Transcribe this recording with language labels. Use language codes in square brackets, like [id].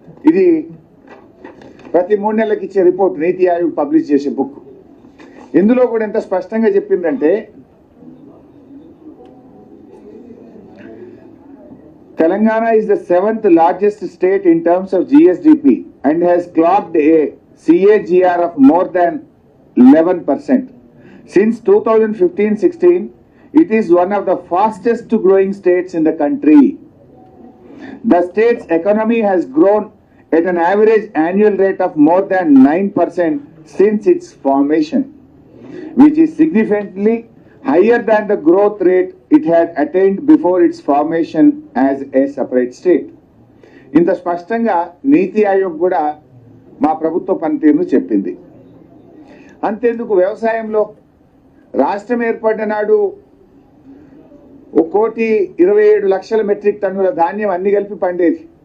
[te] ఇది ప్రతి 3 నెలలకు ఇచ్చే రిపోర్ట్ నీతి ఆయోగ్ పబ్లిష్ చేసే బుక్. ఇందులో కూడా ఎంత స్పష్టంగా చెప్పిందంటే [en] Telangana is the 7th largest state in terms of GSDP and has clocked a CAGR of more than 11%. Since 2015-16, it is one of the fastest growing states in the country. The state's economy has grown at an average annual rate of more than 9% since its formation, which is significantly higher than the growth rate it had attained before its formation as a separate state. [te] ఇంత స్పష్టంగా నీతి ఆయోగ్ కూడా మా ప్రభుత్వ పనితీరును చెప్పింది. అంతేందుకు వ్యవసాయంలో రాష్ట్రం ఏర్పడిన నాడు 1,27,00,000 మెట్రిక్ టన్నుల ధాన్యం అన్ని కలిపి పండేది.